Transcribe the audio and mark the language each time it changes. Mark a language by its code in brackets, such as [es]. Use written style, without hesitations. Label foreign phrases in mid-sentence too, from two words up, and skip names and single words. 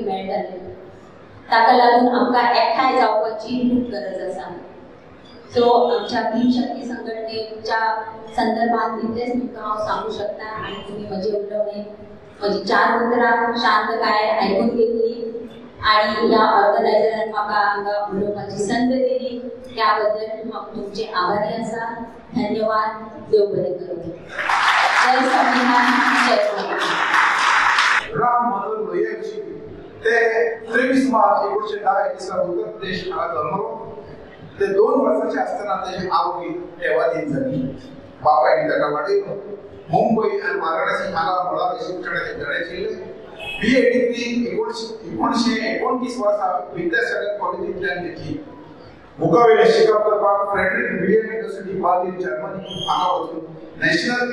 [kok] मेळटले ताका लागून आमकां एकठांय जावपाची खूब गरज आसा सो आमच्या भीमशक्ती संघटनेच्या संदर्भात इतलेंच तुमकां हांव सांगू शकता आणि तुम्ही म्हजे उलोवणे म्हजी 4 उतरां शांतकायेन आयकून घेतली आणि या ऑर्गनायझरान म्हाका हांगा उलोवपाची संद दिली त्या बद्दल हांव तुमचे आभारी आसा धन्यवाद देव बरें करूं जय संविधान जय संविधान राम मनोहर लोहियाची ते 23 मार्च 1910 दिसा उत्तर प्रदेश हांगा जल्मलो ते 2 वर्सांचे आसतना तेजी आवय देवादीन जाली बापायन ताका वाडयलो मुंबई आणि वाराणसी हांगा मुळावे शिक्षणाचे धडे शिकले BA डिग्री 1929 वर्सा विद्यासागर कॉलेजींतल्यान घेतली मुखावेले शिकप करपाक फ्रेडरिक विलियम युनिव्हर्सिटी बर्लिन जर्मनी हांगा वचून नॅशनल